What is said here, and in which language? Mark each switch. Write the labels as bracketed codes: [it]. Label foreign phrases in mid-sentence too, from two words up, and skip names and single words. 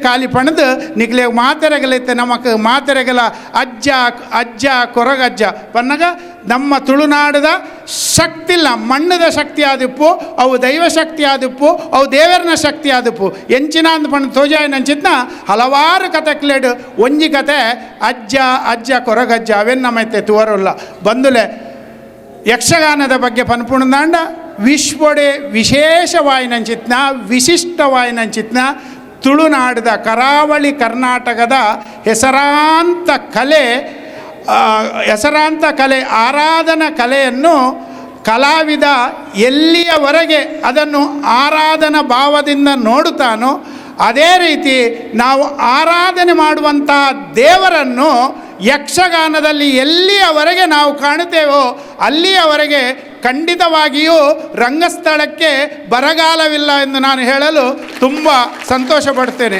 [tcy] ಖಾಲಿ ಪಣದು ನಿಕ್ಲೆ ಮಾತೆರೆಗಲೈತೆ ನಮಕ್ ಮಾತೆರೆಗಲ ಅಜ್ಜ ಅಜ್ಜ ಕೊರಗಜ್ಜ ಪನ್ನಗ ನಮ್ಮ ತುಳುನಾಡದ ಶಕ್ತಿಲ್ಲ ಮಣ್ಣದ ಶಕ್ತಿ ಆದಿಪ್ಪು ಅವು ದೈವ ಶಕ್ತಿ ಆದಿಪ್ಪು ಅವು ದೇವರನ ಶಕ್ತಿ ಆದಿಪ್ಪು ಎಂಚಿನ ಅಂದ್ ಪಣ ತೋಜಾಯನಂಚಿತ್ನ ಹಲವಾರು ಕತೆಕ್ಲೇಡು ಒಂಜಿ ಕತೆ ಅಜ್ಜ ಅಜ್ಜ ಕೊರಗಜ್ಜ ಅವೆನ್ ನಮ್ಮೈತೆ ತುವರುಲ್ಲ ಬಂದುಲೆ ಯಕ್ಷಗಾನದ ಬಗ್ಗೆ ಪನ್ಪುಣದಾಂಡ ವಿಶ್ವಡೆ ವಿಶೇಷವಾಯಿನಂಚಿತ್ನ ವಿಶಿಷ್ಟವಾಯಿನಂಚಿತ್ನ ತುಳುನಾಡದ ಕರಾವಳಿ ಕರ್ನಾಟಕದ ಹೆಸರಾಂತ ಕಲೆ [kn] ಆರಾಧನಾ ಕಲೆಯನ್ನು ಕಲಾವಿದ ಎಲ್ಲಿಯವರೆಗೆ ಅದನ್ನು ಆರಾಧನಾ ಭಾವದಿಂದ ನೋಡುತ್ತಾನೋ ಅದೇ ರೀತಿ ನಾವು ಆರಾಧನೆ ಮಾಡುವಂತಹ ದೇವರನ್ನು ಯಕ್ಷಗಾನದಲ್ಲಿ ಎಲ್ಲಿಯವರೆಗೆ ನಾವು ಕಾಣುತ್ತೇವೋ ಅಲ್ಲಿಯವರೆಗೆ ಖಂಡಿತವಾಗಿಯೂ ರಂಗಸ್ಥಳಕ್ಕೆ ಬರಗಾಲವಿಲ್ಲ ಎಂದು ನಾನು ಹೇಳಲು ತುಂಬ ಸಂತೋಷಪಡ್ತೇನೆ.